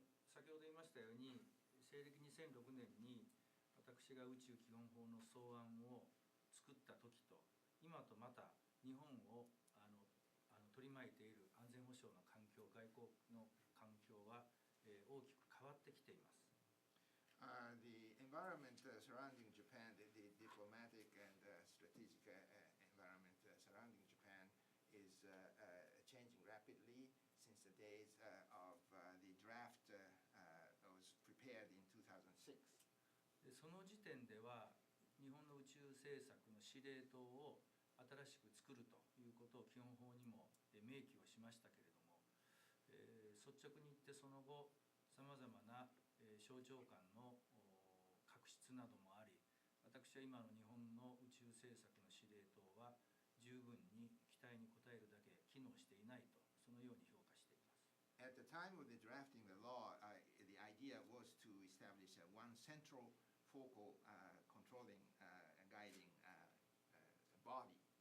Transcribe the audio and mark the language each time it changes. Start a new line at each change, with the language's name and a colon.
Japanese: 先ほど言いましたように西暦2006年に私が宇宙基本法の草案を作った時と今とまた日本を取り巻いている安全保障の環境外交の環境は大きく変わってきています。
English: The environment surrounding Japan, the diplomatic and strategic environment surrounding Japan is changing rapidly since the days of the draft was prepared in 2006.
Japanese: その時点では日本の宇宙政策の司令塔を新しく作るということを基本法にも明記をしましたけれども、率直に言ってその後さまざまな省庁間の確執などもあり、私は今の日本の宇宙政策の司令塔は十分に期待に応えるだけ機能していないとそのように評価しています。
English: At the time of the drafting the law, the idea was to establish one central focal controlling and guiding body.